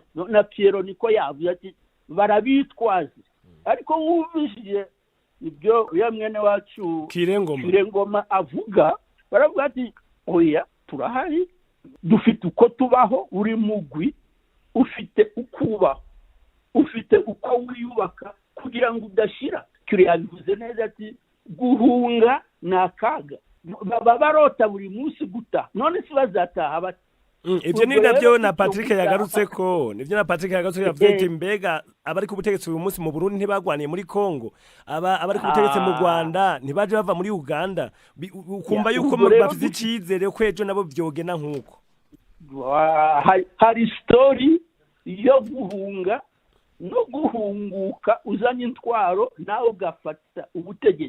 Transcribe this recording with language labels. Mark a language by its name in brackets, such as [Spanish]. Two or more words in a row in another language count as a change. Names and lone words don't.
[Rundi] Na Pierre niko yavuze ati barabitwaza, ariko wumvishije ibyo ya mwene wacu Kirengoma avuga, baravuga ati oya turahari, dufite uko tubaho, uri mugwi ufite ukubaho, ufite uko wiyubaka kugira ngo udashira. Kire yabivuze neza ati guhunga nakaga, baba barota buri munsi guta, none si bazataha bati. Ibyo ni nabyo na Patrick yagarutse ko yavuze ati mbega abari ku butegetsi uyu munsi mu Burundi ntibagwaniye muri Kongo, abari ku butegetsi mu Rwanda ntibaje bava muri Uganda, ukumva yuko bafite icizere ko ejo nabo byogena nkuko. Hari story yo guhunga no guhunguka uzanye intwaro nawe ugafata ubutegetsi.